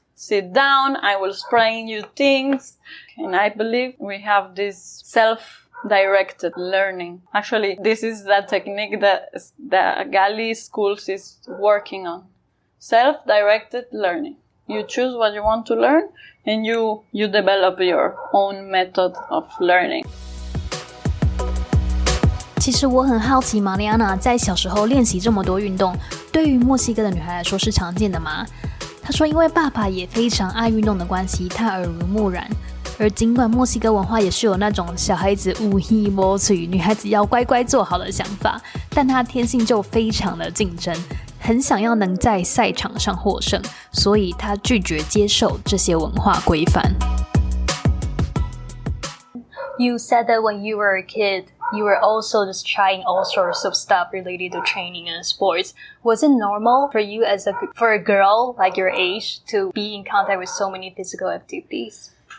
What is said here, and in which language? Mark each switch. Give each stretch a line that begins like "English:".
English: Sit down, I will explain you things. And I believe we have this self-directed learning. Actually, this is the technique that the Gali schools is working on. Self-directed learning. You choose what you want to learn, and you develop your own method of learning.
Chinese: 其实我很好奇 Mariana 在小时候练习这么多运动，对于墨西哥的女孩来说是常见的吗？她说因为爸爸也非常爱运动的关系，她耳濡目染。而尽管墨西哥文化也是有那种小孩子有耳无嘴，女孩子要乖乖做好的想法，但她天性就非常的竞争，很想要能在赛场上获胜，所以她拒绝接受这些文化规范。
English: You said that when you were a kid, you were also just trying all sorts of stuff related to training and sports. Was it normal for you for a girl like your age to be in contact with so many physical activities?